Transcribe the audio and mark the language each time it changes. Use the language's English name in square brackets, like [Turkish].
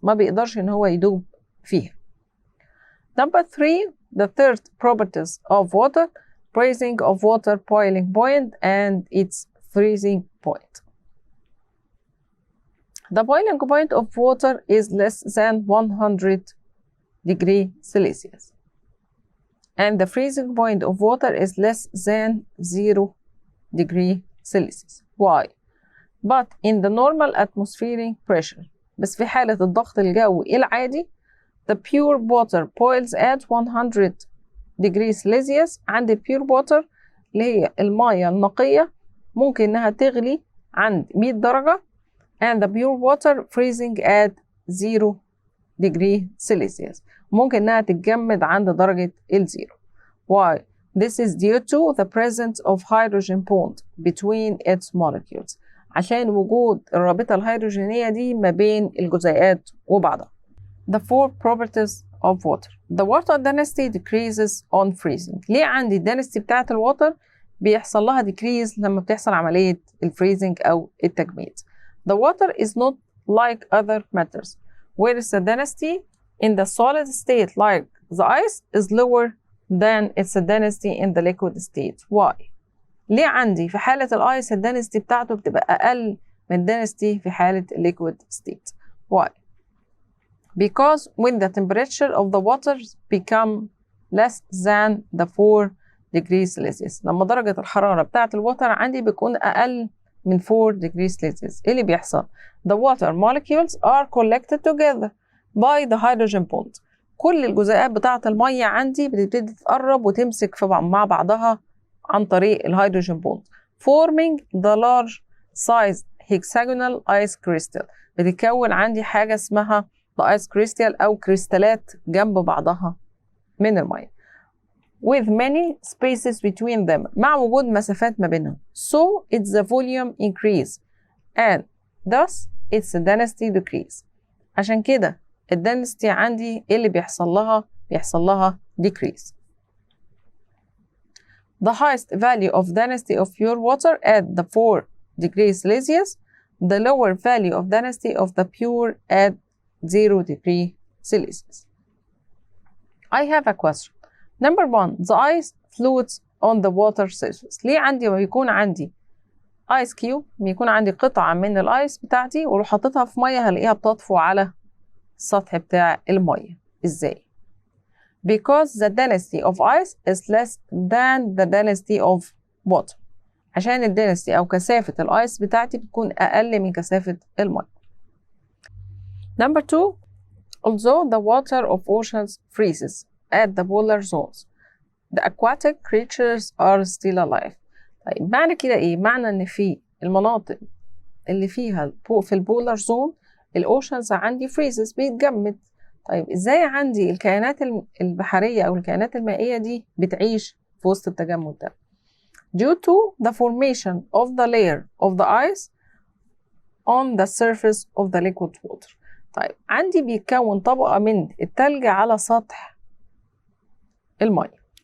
[Arabic] ما بيقدرش إن هو يدوب فيها. [English] Number 3. The third properties of water: freezing of water, boiling point, and its freezing point. The boiling point of water is less than 100 degrees Celsius. And the freezing point of water is less than 0 degrees Celsius. Why? But in the normal atmospheric pressure. [Arabic] بس في حالة الضغط الجوي العادي [English] the pure water boils at 100 degrees Celsius. [Arabic] عند pure water اللي هي المياه النقية ممكن إنها تغلي عند 100 درجة [English] and the pure water freezing at 0 degree Celsius. [Arabic] ممكن إنها تتجمد عند درجة الزيرو. [English] Why? This is due to the presence of hydrogen bond between its molecules. [Arabic] عشان وجود الرابطة الهيدروجينية دي ما بين الجزيئات وبعضها. [English] The four properties of water. The water density decreases on freezing. [Arabic] ليه عندي الدنسيتي بتاعة الوتر بيحصل لها decrease لما بتحصل عملية الفريزنج أو التجميد. [English] The water is not like other matters, whereas the density in the solid state like the ice is lower than its density in the liquid state. Why? [Arabic] ليه عندي في حالة الآيس الدنسيتي بتاعته بتبقى أقل من الدنسيتي في حالة liquid state. [English] Why? Because when the temperature of the water become less than the 4 degrees Celsius. [Arabic] لما درجة الحرارة بتاعة الوتر عندي بتكون أقل من [English] 4 degrees Celsius. [Arabic] إيه اللي بيحصل؟ [English] The water molecules are collected together by the hydrogen bond. [Arabic] كل الجزيئات بتاعة المية عندي بتبتدي تتقرب وتمسك مع بعضها عن طريق الهيدروجين بوند [English] forming the large size hexagonal ice crystal. [Arabic] بتتكون عندي حاجة اسمها [English] the ice crystal [Arabic] أو كريستالات جنب بعضها من المية [English] with many spaces between them [Arabic] مع وجود مسافات ما بينهم. [English] So it's the volume increase and thus its density decrease. [Arabic] عشان كده الدنسيتي عندي اللي بيحصل لها decrease. [English] The highest value of density of pure water at the 4 degrees Celsius, the lower value of density of the pure at 0 degree Celsius. I have a question. Number 1. The ice floats on the water surface. [Arabic] ليه عندي ما بيكون عندي ice cube بيكون عندي قطعة من الايس بتاعتي ولو حطيتها في مية هلاقيها بتطفو على السطح بتاع المية؟ ازاي؟ [English] Because the density of ice is less than the density of water. [Arabic] عشان الدنسيتي أو كثافة الآيس بتاعتي بتكون أقل من كثافة الماء. [English] Number 2. Although the water of oceans freezes at the polar zones, the aquatic creatures are still alive. [Arabic] طيب معنى كده إيه؟ معنى إن في المناطق اللي فيها في البولار زون الأوشنز عندي freezes بيتجمد. طيب ازاي عندي الكائنات البحرية أو الكائنات المائية دي بتعيش في وسط التجمد ده؟ [English] Due to the formation of the layer of the ice on the surface of the liquid water. [Arabic] طيب عندي بيتكون طبقة من التلج على سطح المية.